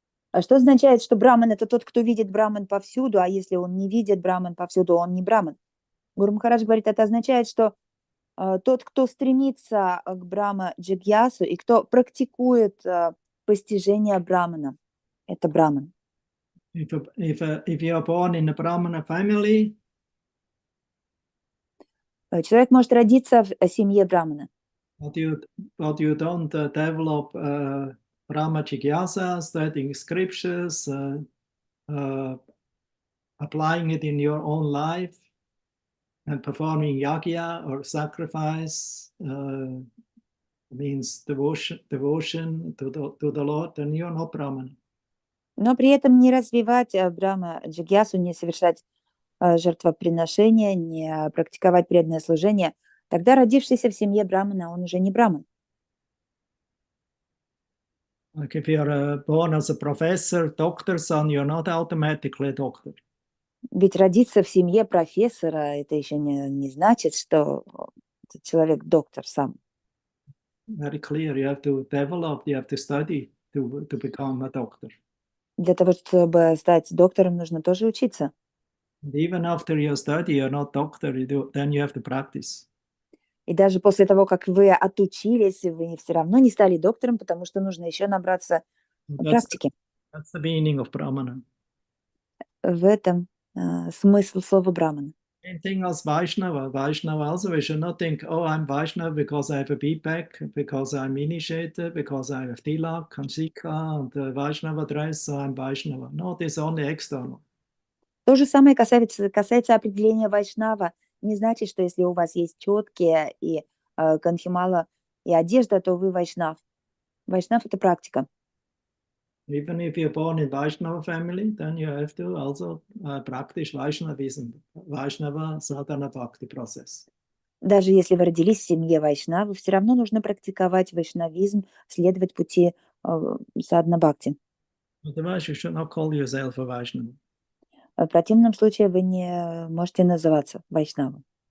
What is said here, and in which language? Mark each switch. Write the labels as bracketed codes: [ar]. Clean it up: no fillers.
[ru] А что означает, что браман – это тот, кто видит браман повсюду, а если он не видит браман повсюду, он не браман? Гуру Махарадж говорит, это означает, что тот, кто стремится к Брахма Джигьясу и кто практикует постижение брамана, это браман. [en] If you are born in a Brahmana family, [ru] человек может родиться в семье брамана, [en] but you don't develop Brahma Jigyasa, studying scriptures, applying it in your own life, and performing yagya or sacrifice means devotion to the Lord, then you're not Brahman. [ru] но при этом не развивать Брахма Джигьясу, не совершать жертвоприношения, не практиковать преданное служение, тогда родившийся в семье брамана, он уже не браман. [en] Like if you're born as a professor, doctor son, you're not automatically a doctor. [ru] Ведь родиться в семье профессора, это еще не значит, что этот человек доктор сам. [en] Very clear. You have to develop, you have to study to become a doctor. [ru] Для того, чтобы стать доктором, нужно тоже учиться. [en] And even after you study, you're not doctor, then you have to practice. [ru] И даже после того, как вы отучились, вы все равно не стали доктором, потому что нужно еще набраться практики. [en] That's the meaning of Brahmana. [ru] В этом смысл слова Брахмана. [en] Same thing as Vaishnava. Vaishnava also, we should not think, oh, I'm Vaishnava because I have a beadbag, because I'm initiated, because I have tilak and shikha and Vaishnava dress, so I'm Vaishnava. No, this is only external. [ru] То же самое касается определения вайшнава. Не значит, что если у вас есть четкие и канхимала и одежда, то вы вайшнав. Вайшнав – это практика. [en] Even if you're born in Vaishnava family, then you have to also practice Vaishnavism, Vaishnava sadhana bhakti process. [ru] Даже если вы родились в семье вайшнава, все равно нужно практиковать вайшнавизм, следовать пути садхана бхакти. [en] Otherwise, you should not call yourself a Vaishnava. [ru] В противном случае вы не можете называться вайшнавом.